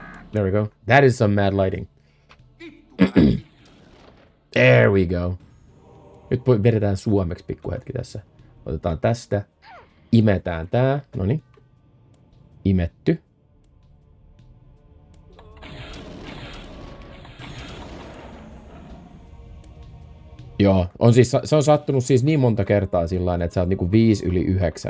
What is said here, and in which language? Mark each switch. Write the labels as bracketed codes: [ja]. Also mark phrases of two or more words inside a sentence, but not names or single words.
[en] There we go. That is some mad lighting. There we go. [fi] Nyt vedetään suomeksi pikkuhetki tässä. Otetaan tästä. Imetään tää. Noniin. Imetty. Joo, on siis, se on sattunut siis niin monta kertaa sillain, että sä oot niinku 5/9.